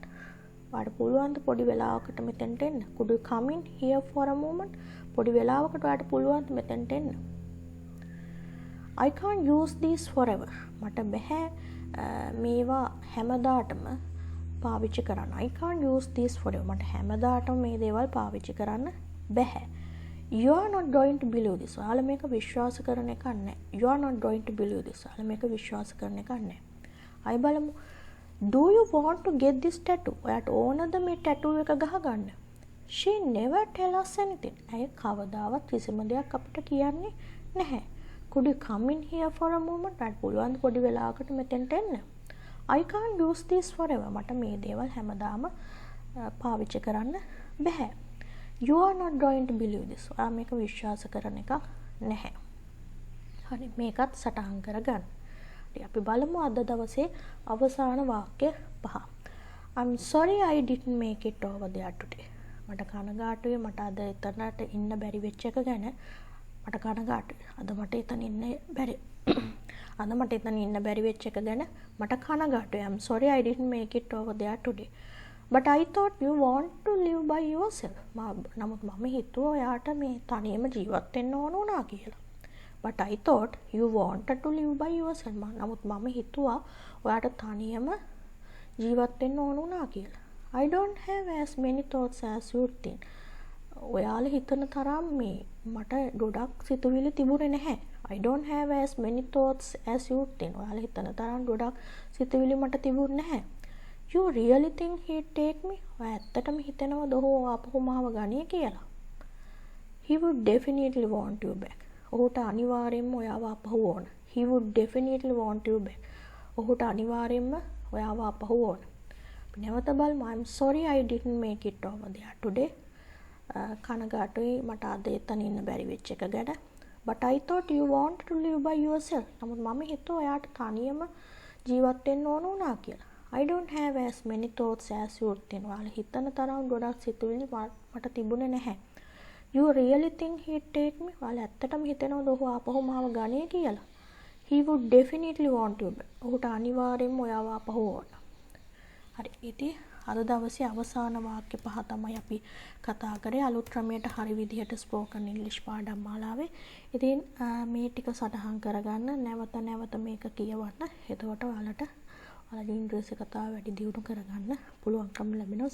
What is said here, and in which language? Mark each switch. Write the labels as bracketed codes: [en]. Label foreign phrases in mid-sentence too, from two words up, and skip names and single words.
[si] ඔයාට පුළුවන් ද පොඩි වෙලාවකට මෙතෙන්ට එන්න? [en] Could you come in here for a moment? [si] පොඩි වෙලාවකට ඔයාට පුළුවන් ද මෙතෙන්ට එන්න? [en] I can't use these forever. [si] මට බෑ මේවා හැමදාටම පාවිච්චි කරන්න. [en] I can't use these forever. [si] මට හැමදාටම මේ දේවල් පාවිච්චි කරන්න බෑ. [en] You are not going to believe this. [si] ඔයාලා මේක විශ්වාස කරන එකක් නැහැ. [en] You are not going to believe this. [si] ඔයාලා මේක විශ්වාස කරන එකක් නැහැ. අය බලමු. [en] Do you want to get this tattoo? [si] ඔයාට ඕනද මේ ටැටූ එක ගහගන්න? [en] She never tell us anything. [si] ඇය කවදාවත් කිසිම දෙයක් අපිට කියන්නේ නැහැ. [en] Could you come in here for a moment? [si] ඔයාට පුළුවන් ද පොඩි වෙලාවකට මෙතෙන්ට එන්න? [en] I can't use this forever. [si] මට මේ දේවල් හැමදාම පාවිච්චි කරන්න බෑ. [en] You are not going to believe this. [si] ඔයා මේක විශ්වාස කරන එකක් නැහැ. හරි. මේකත් සටහන් කරගන්න. අපි බලමු අද දවසේ අවසාන වාක්‍ය පහ. [en] I'm sorry I didn't make it over there today. [si] මට කනගාටුයි මට අද එතනට ඉන්න බැරි වෙච්ච එක ගැන මට කනගාටුයි. අද මට එතන ඉන්න බැරි වෙච්ච එක ගැන මට කනගාටුයි. [en] I'm sorry I didn't make it over there today. But I thought you want to live by yourself. [si] නමුත් මම හිතුවා ඔයාට මේ තනියම ජීවත් වෙන්න ඕන වුණා කියලා. [en] But I thought you wanted to live by yourself. [si] නමුත් මම හිතුවා ඔයාට තනියම ජීවත් වෙන්න ඕන වුණා කියලා. [en] I don't have as many thoughts as you think. [si] ඔයාලා හිතන තරම් මේ මට ගොඩක් සිතුවිලි තිබුණේ නැහැ. [en] I don't have as many thoughts as you think. [si] ඔයාලා හිතන තරම් ගොඩක් සිතුවිලි මට තිබුණේ නැහැ. [en] You really think he'd take me? [si] ඔයා ඇත්තටම හිතනවද ඔහු ආපහු මාව ගන්නේ කියලා? [en] He would definitely want you back. [si] ඔහුට අනිවාර්යෙන්ම ඔයාව ආපහු ඕන. [en] He would definitely want you back. [si] ඔහුට අනිවාර්යෙන්ම ඔයාව ආපහු ඕන. අපි නැවත බලමු. [en] I'm sorry I didn't make it over there today. [si] කනගාටුයි මට අද එතන ඉන්න බැරි වෙච්ච එක ගැන. [en] But I thought you wanted to live by yourself. [si] නමුත් මම හිතුවා ඔයාට තනියම ජීවත් වෙන්න ඕන වුණා කියලා. [en] I don't have as many thoughts as you think. [si] ඔයාලා හිතන තරම් ගොඩක් සිතුවිලි මට තිබුණේ නැහැ. [en] You really think he'd take me? [si] ඔයාලා ඇත්තටම හිතනවද ඔහු ආපහු මාව ගන්නේ කියලා? [en] He would definitely want you back. [si] ඔහුට අනිවාර්යෙන්ම ඔයාව ආපහු ඕන. හරි. ඉතින් අද දවසේ අවසාන වාක්‍ය පහ තමයි අපි කතා කරේ අලුත් ක්‍රමයට හරි විදිහට ස්පෝකන් ඉංග්‍රීසි පාඩම් මාලාවේ. ඉතින් මේ ටික සටහන් කරගන්න නැවත මේක කියවන්න. එතකොට ඔයාලට ඉංග්‍රීසි කතාව වැඩි දියුණු කරගන්න පුළුවන්කම ලැබෙනවා.